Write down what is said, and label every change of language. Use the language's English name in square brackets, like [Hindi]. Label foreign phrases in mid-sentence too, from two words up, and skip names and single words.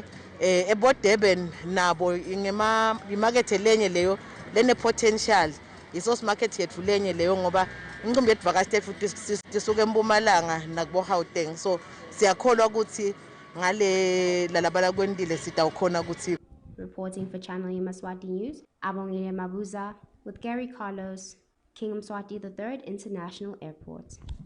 [Swati] EboDurban nabo imakethe lenye leyo lene potential, [English] isource market [Swati] yethu lenye leyo ngoba incumbi yetuvakashi tethu tisuke eMpumalanga nakubo Gauteng. So siyakholwa ukuthi ngale lalabala kwendile sitawukhona ukuthi. [English] Reporting for Channel Yemaswati News, Abongile Mabuza with Gary Carlos, King Mswati III International Airport.